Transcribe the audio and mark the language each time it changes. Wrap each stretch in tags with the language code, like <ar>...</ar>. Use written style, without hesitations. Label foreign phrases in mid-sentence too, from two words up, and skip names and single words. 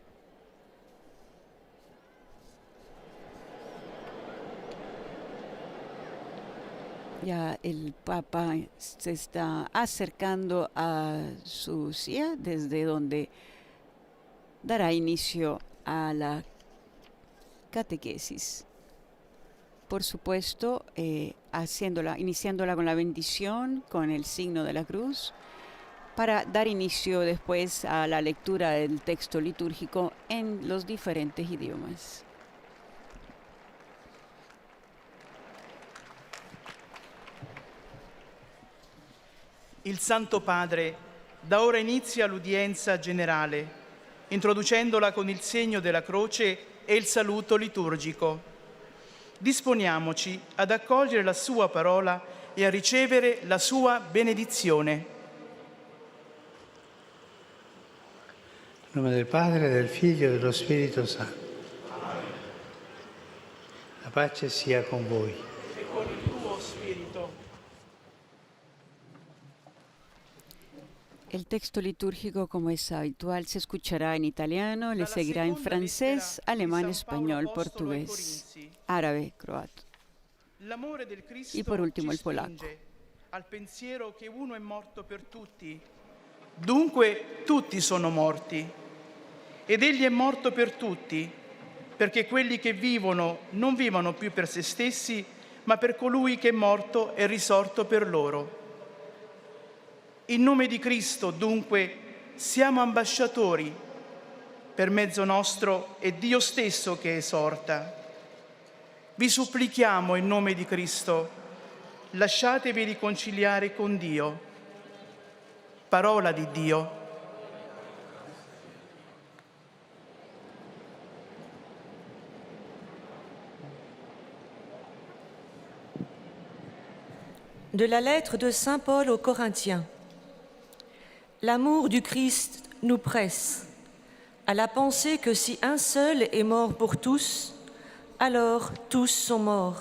<es>Ya el Papa se está acercando a su silla, desde donde dará inicio a la catequesis. Por supuesto, iniciándola con la bendición, con el signo de la cruz, para dar inicio después a la lectura del texto litúrgico en los diferentes idiomas.</es> <it>Il Santo Padre da ora inizia l'udienza generale, introducendola con il segno della croce e il saluto liturgico. Disponiamoci ad accogliere la sua parola e a ricevere la sua benedizione. Nel nome del Padre, del Figlio e dello Spirito Santo. La pace sia con voi. E con il tuo spirito.</it> <es>El texto litúrgico, como es habitual, se escuchará en italiano, le seguirá en francés, alemán, español, portugués, árabe, croato.</es> <it>L'amore del Cristo</it> <es>Y por último,</es> <it>ci</it> <es>el polaco.</es> <it>spinge al pensiero che uno è morto per tutti. Dunque tutti sono morti. Ed egli è morto per tutti, perché quelli che vivono non vivono più per se stessi, ma per colui che è morto e risorto per loro. In nome di Cristo, dunque, siamo ambasciatori. Per mezzo nostro è Dio stesso che esorta. Vi supplichiamo in nome di Cristo, lasciatevi riconciliare con Dio. Parola di Dio.</it> <fr>De la lettre de Saint Paul aux Corinthiens. L'amour du Christ nous presse à la pensée que si un seul est mort pour tous, alors tous sont morts.</fr>